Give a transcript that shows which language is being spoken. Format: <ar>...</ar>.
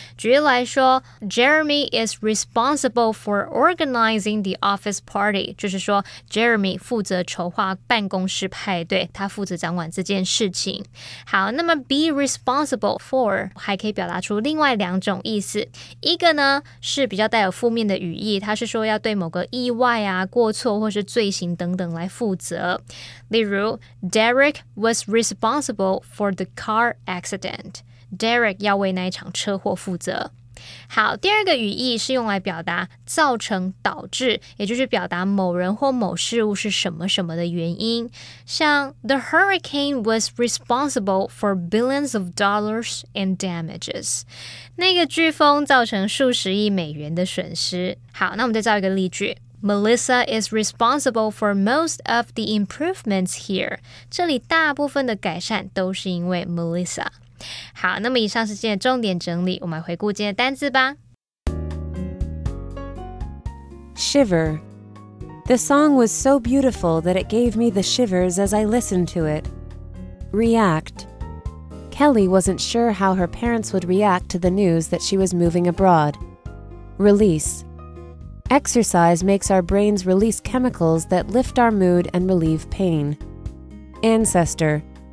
<zh>举例来说</zh> <en>Jeremy is responsible for organizing the office party，</en> <zh>就是说 Jeremy 负责筹划办公室派对，他负责掌管这件事情。好，那么 be responsible for 还可以表达出另外两种意思，一个呢是比较带有负面的语义，它是说要对某个意外啊、过错或是罪行等等来负责。例如</zh> <en>Derek was responsible for the car accident，</en> <zh>Derek 要为那一场车祸负责。好，第二个语义是用来表达造成导致，也就是表达某人或某事物是什么什么的原因。像</zh> <en>The hurricane was responsible for billions of dollars in damages，</en> <zh>那个飓风造成数十亿美元的损失。好，那我们再造一个例句</zh> <en>Melissa is responsible for most of the improvements here，</en> <zh>这里大部分的改善都是因为 Melissa。好，那么以上是今天的重点整理，我们来回顾今天的单字吧。</zh> <en>Shiver. The song was so beautiful that it gave me the shivers as I listened to it. React. Kelly wasn't sure how her parents would react to the news that she was moving abroad. Release. Exercise makes our brains release chemicals that lift our mood and relieve pain. Ancestor.</en>